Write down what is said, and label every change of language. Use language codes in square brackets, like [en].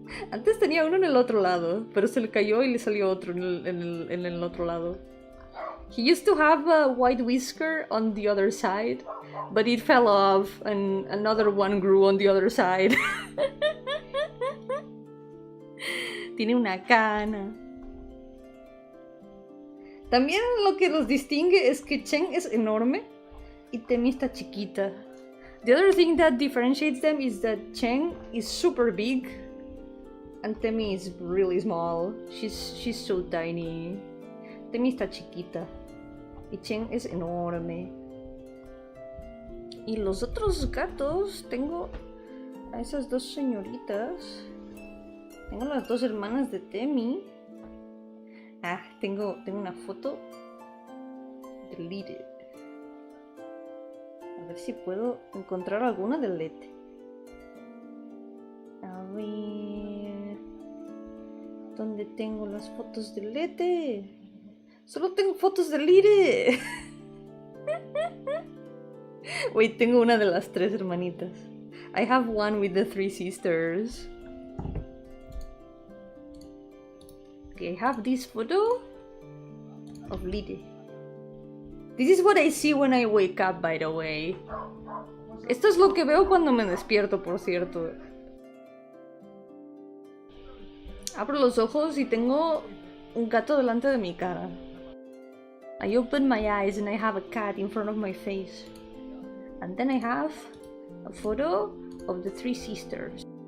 [es] Antes tenía uno en el otro lado, pero se le cayó y le salió otro en el otro lado. [en] He used to have a white whisker on the other side, but it fell off and another one grew on the other side. [es] Tiene una cana. También lo que los distingue es que Chen es enorme y Temi está chiquita. [en] The other thing that differentiates them is that Chen is super big and Temi is really small. She's so tiny. [es] Temi está chiquita y Chen es enorme. Y los otros gatos, tengo a esas dos señoritas. Tengo las dos hermanas de Temi. Ah, tengo una foto de Lire. A ver si puedo encontrar alguna de Lete. A ver... ¿Dónde tengo las fotos de Lete? Solo tengo fotos de Lire. Wait, tengo una de las tres hermanitas. [en] I have one with the three sisters. Okay, I have this photo of Lire. This is what I see when I wake up, by the way. [es] Esto es lo que veo cuando me despierto, por cierto. Abro los ojos y tengo un gato delante de mi cara. [en] I open my eyes and I have a cat in front of my face. And then I have a photo of the three sisters.